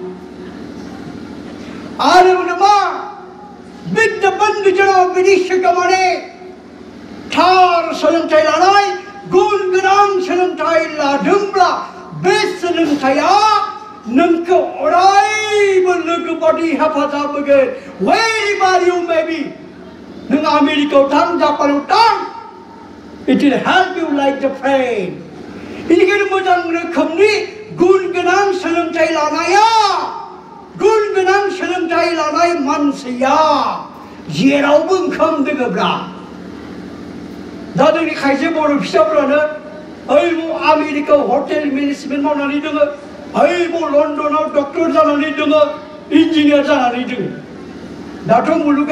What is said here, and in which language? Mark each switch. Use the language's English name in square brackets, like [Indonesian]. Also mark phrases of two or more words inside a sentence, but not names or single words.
[Bodo] आरो मा विद्याबन्धु जनाव बिनि सिगाङावनो थार सोलोंथाइ लानाय गुन गोनां सोलोंथाइ लादोंब्ला बे सोलोंथाइया नोंखौ अरायबो लोगो बादि हेफाजाब होगोन [English] wherever you may be [Bodo] नों आमेरिकायाव थां जापानाव थां [English] it will help you like the friend [Bodo] बेनिखायनो मोजां रोखोमनि गुन गोनां सोलोंथाइ लानाया गुन गोनां सोलोंथाइ लानाय मानसिया जेरावबो ओंखाम दोङोब्ला दा जोंनि खायसे बर' फिसाफोरानो ओइ आमेरिकायाव [English] hotel management [Bodo] मावनानै दङ ओइ लण्डनाव डक्टर जानानै दङ इन्जिनियार जानानै दङ दाथ' मुलुगा